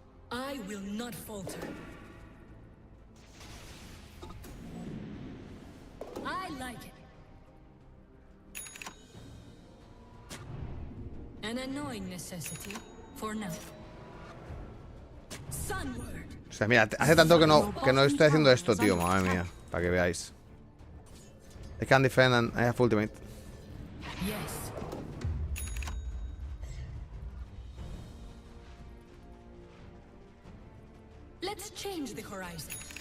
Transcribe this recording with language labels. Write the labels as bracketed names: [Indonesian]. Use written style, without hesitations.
[English] I will not falter. I like it. An annoying necessity for now. Sunward. [Spanish] O sea, mira, hace tanto que no estoy haciendo esto, tío. Madre mía, para que veáis. [English] I can defend and I have ultimate. Yes. Let's change the horizon.